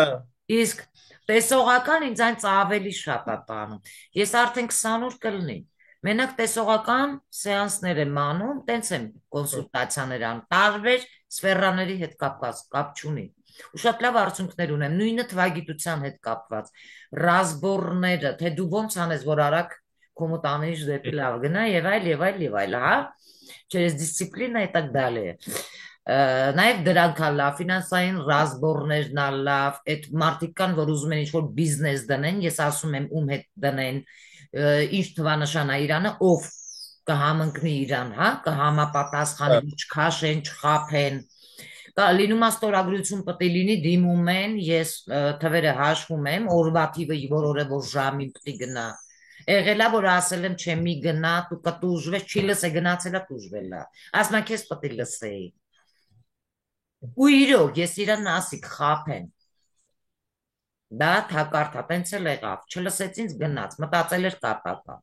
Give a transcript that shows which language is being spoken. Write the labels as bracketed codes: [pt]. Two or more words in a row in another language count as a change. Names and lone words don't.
[hy] Իսկ տեսողական ինձ այնց ավելի շատ է տանում։ Ես արդեն 20 օր կլինի։ Մենակ տեսողական սեանսներ եմ անում, տենց եմ կոնսուլտացիաներ անում, տարբեր սֆերաների հետ կապված, կապ չունի։ Ու շատ լավ արդյունքներ ունեմ, նույնը թվագիտության հետ կապված, ռազմորները, թե դու ոնց անես, որ արագ քո մտանիշ դեպի լավ գնա եւ այլ եւ այլ եւ այլ, հա։ Через դիսցիպլինա [ru] и так далее։ [hy] Նաև դրանք ա լավ, ֆինանսային ռազմորներն ա լավ, այդ մարդիկ կան, որ ուզում են ինչ-որ բիզնես դնեն, ես ասում եմ ում հետ դնեն, ինչ թվանշան է Իրանը, ով կհամընկնի Իրան, հա, կհամապատասխանի, չքաշեն, չխափեն, լինում է ստորագրություն պետք է լինի, դիմում են, ես թվերը հաշվում եմ, օրվա թիվը որ որ ժամին պետք է գնա։ Եղել է, որ ասել եմ, չէ, մի գնա, դու կտուժվես, չի լսե, գնացել է, տուժվել է։ Ասում եմ, քեզ պետք է լսեի։ Ու իրոք, ես իրան ասի կխափեն։ Դա թակարդ է, տենց էլ եղավ, չլսեց ինձ գնաց, մտածել էր կատակա։